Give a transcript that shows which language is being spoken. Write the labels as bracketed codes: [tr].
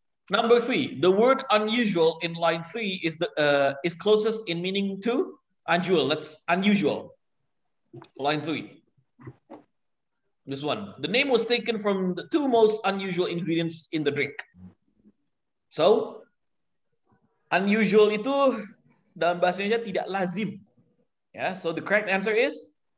[en] Number 3. The word unusual in line 3 is closest in meaning to unusual. Let's unusual. Line 3. This one. The name was taken from the 2 most unusual ingredients in the drink. [id] So, unusual itu dalam bahasa Indonesia tidak lazim. [en] Yeah, so the correct answer is